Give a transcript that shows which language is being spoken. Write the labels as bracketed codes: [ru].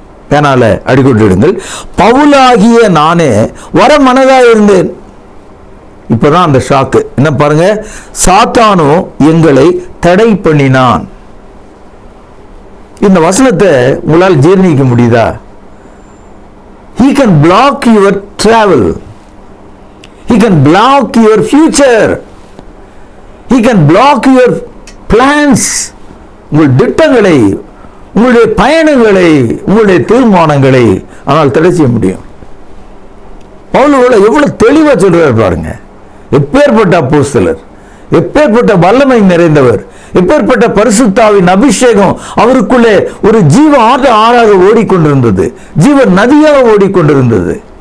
[ta] பேனால அடிக்கொண்டிடுங்கள். பவுலாகிய நானே வர மனதாய் இருந்தேன். இப்பதான் அந்த ஷாக்கு என்ன பாருங்க. சாத்தானோ எங்களை தடை பண்ணினான். இந்த வசனத்தை உங்களால் ஜீர்ணிக்க முடியுதா? [en] He can block your travel. He can block your future. He can block your plans. [ta] உங்கள் திட்டங்களை, உங்களுடைய பயணங்களை, உங்களுடைய தீர்மானங்களை ஆனால் தடை செய்ய முடியும். பவுல் எவ்வளவு தெளிவா சொல்றாரு பாருங்க. எப்பேற்பட்ட அப்போஸ்தலர், எப்பேற்பட்ட வல்லமை நிறைந்தவர், எப்பேற்பட்ட பரிசுத்தாவின் அபிஷேகம் அவருக்குள்ளே ஒரு ஜீவ ஆறாக ஓடிக்கொண்டிருந்தது, ஜீவ நதியாக ஓடிக்கொண்டிருந்தது.